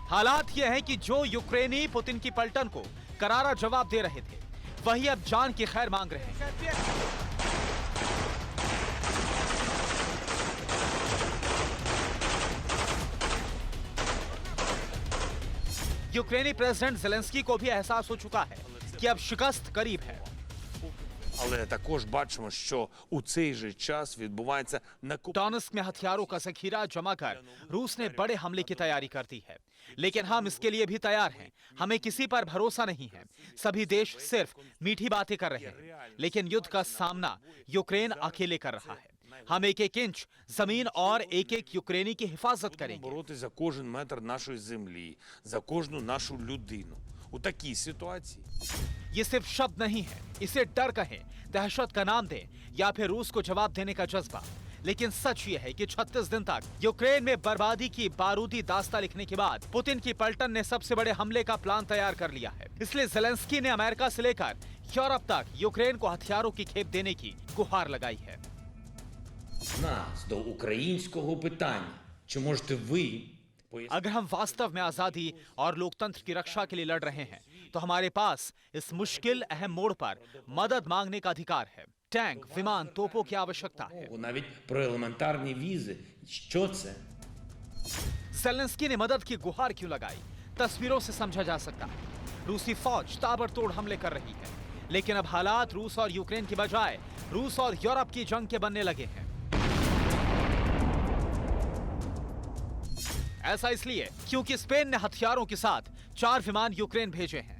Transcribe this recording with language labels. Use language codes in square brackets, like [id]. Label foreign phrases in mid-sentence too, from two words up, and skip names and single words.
[hi] हालात ये हैं कि जो यूक्रेनी पुतिन की पलटन को करारा जवाब दे रहे थे, वही अब जान की खैर मांग रहे हैं। यूक्रेनी प्रेसिडेंट ज़ेलेंस्की को भी एहसास हो चुका है कि अब शिकस्त करीब है। [uk] Але також бачимо, що у цей же час відбувається [hi] डोनेत्स्क में हथियारों का जखीरा जमा कर रूस ने बड़े हमले की तैयारी कर दी है, लेकिन हम इसके लिए भी तैयार हैं। हमें किसी पर भरोसा नहीं है। सभी देश सिर्फ मीठी बातें कर रहे हैं, लेकिन युद्ध का सामना यूक्रेन अकेले कर रहा है। हम एक एक इंच जमीन और एक एक यूक्रेनी की हिफाजत करेंगे। [uk] боротися за кожен метр нашої землі, за кожну нашу людину. У такій ситуації [hi] ये सिर्फ शब्द नहीं है, इसे डर कहें, दहशत का नाम दें या फिर रूस को जवाब देने का जज्बा, लेकिन सच ये है कि 36 दिन तक यूक्रेन में बर्बादी की बारूदी दास्तां लिखने के बाद पुतिन की पलटन ने सबसे बड़े हमले का प्लान तैयार कर लिया है। इसलिए ज़ेलेंस्की ने अमेरिका से लेकर यूरोप तक यूक्रेन को हथियारों की खेप देने की गुहार लगाई है। [uk] Нас до українського питання. Чи можете ви [hi] अगर हम वास्तव में आजादी और लोकतंत्र की रक्षा के लिए लड़ रहे हैं, तो हमारे पास इस मुश्किल अहम मोड़ पर मदद मांगने का अधिकार है। टैंक, विमान, तोपों की आवश्यकता है। [uk] навіть про елементарні візи? Що це? [hi] ज़ेलेंस्की ने मदद की गुहार क्यों लगाई, तस्वीरों से समझा जा सकता है। रूसी फौज ताबड़तोड़ हमले कर रही है, लेकिन अब हालात रूस और यूक्रेन की बजाय रूस और यूरोप की जंग के बनने लगे हैं। ऐसा इसलिए क्योंकि स्पेन ने हथियारों के साथ 4 विमान यूक्रेन भेजे हैं।